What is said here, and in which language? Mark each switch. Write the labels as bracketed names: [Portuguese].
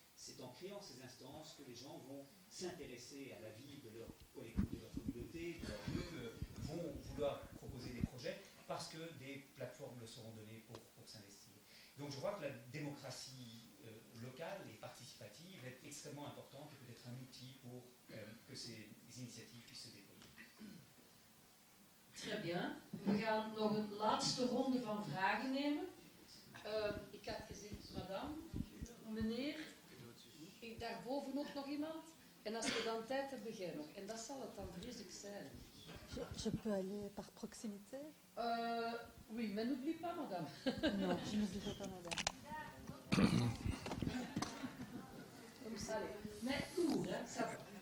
[French] C'est en créant ces instances que les gens vont s'intéresser à la vie de leur communauté, de leur lieu, vont vouloir proposer des projets parce que des plateformes leur seront données pour s'investir. Donc je crois que la démocratie locale et participative est extrêmement importante et peut être un outil pour que ces initiatives puissent se déployer. Très bien. [Dutch] We gaan nog een laatste ronde van vragen nemen. Ik had gezien, madame, meneer, daarboven ook nog iemand. En als we dan tijd hebben, jij nog. En dat zal het dan vreselijk zijn. [French] Je peux aller par proximité? Oui, mais n'oublie pas, madame. Non, je n'oublierai pas madame. Comme ça, allez. Mais tout, hein, ça va.